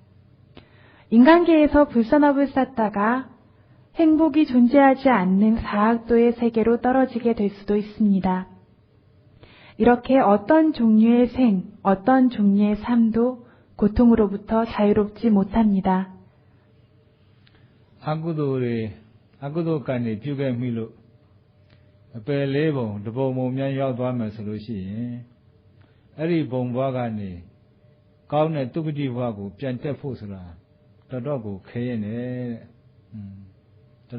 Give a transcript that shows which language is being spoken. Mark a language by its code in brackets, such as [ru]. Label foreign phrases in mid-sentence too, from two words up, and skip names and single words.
[ko] 인간계에서 불선업을 쌓다가 행복이 존재하지 않는 사학도의 세계로 떨어지게 될 수도 있습니다. 이렇게 어떤 종류의 어떤 종류의 삶도 고통으로부터 자유롭지 못합니다. [my] အကုသိုလ်ကံတွေပြုခဲ့မိလို့အပယ်လေးပုံတပုံပုံများရောက်သွားမယ်ဆိုလို့ရှိရင်အဲ့ဒီဘုံဘဝကနေကောင်းတဲ့တုဂတိဘဝကိုပြန်တက်ဖို့ဆိုတာတော်တော်ကိုခဲရင်တယ်တော်